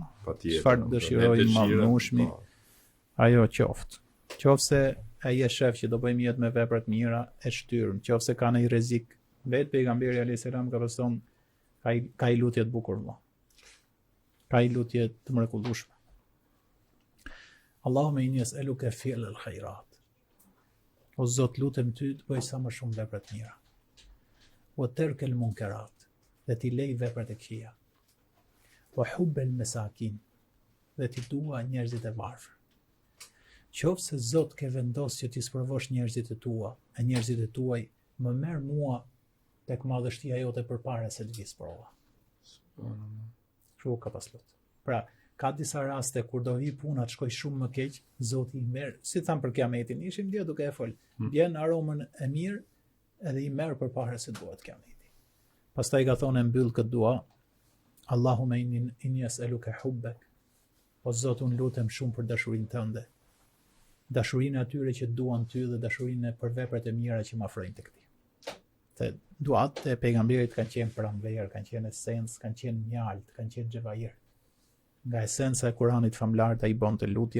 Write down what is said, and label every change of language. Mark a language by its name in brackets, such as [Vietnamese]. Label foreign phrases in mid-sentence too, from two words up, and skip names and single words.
[Albanian] Çfarë dëshirojmë madhnushmi, ajo qoftë. Qofse ai e shef që do bëjmë jetë me vepra të mira, e shtyrëm. Qofse ka ndonjë rrezik, vetë pejgamberi [Arabic] عليه السلام [Albanian] ka thënë ka i lutje të bukur vëlla. Ka i lutje të mrekullueshme. [Arabic] اللهم إني أسألك فعل الخيرات. [Albanian] O Zot, lutem ty të bëj sa më shumë vepra të mira. [Arabic] وترك المنكرات, [Albanian] dhe ti lej veprat e këqija. [Arabic] وحب المساكين, [Albanian] dhe ti dua njerëzit e varfër. Qofse Zot ke vendos që ti sprovosh njerëzit e tua, e njerëzit e tuaj, më merr mua tek madhështia jote përpara se të vi sprova. Kështu ka pas lut. Pra, ka disa raste kur do vi puna të shkoj shumë më keq, Zoti i merr, si tham për kiametin, ishim dhe duke e fol. Bjen aromën e mirë edhe i merr përpara se duhet kiameti. Pastaj ka thonë mbyll këtë dua, [Arabic] اللهم إني أسألك حبك. [Albanian] O Zot, unë lutem shumë për dashurinë tënde. Dashurinë atyre që duan ty dhe dashurinë për veprat e mira që më afrojnë tek ti. Te duat e pejgamberit kanë qenë pranver, kanë qenë esencë, kanë qenë mjalt, kanë qenë xhevair. Nga esenca e Kuranit famlar ai bonte lutje.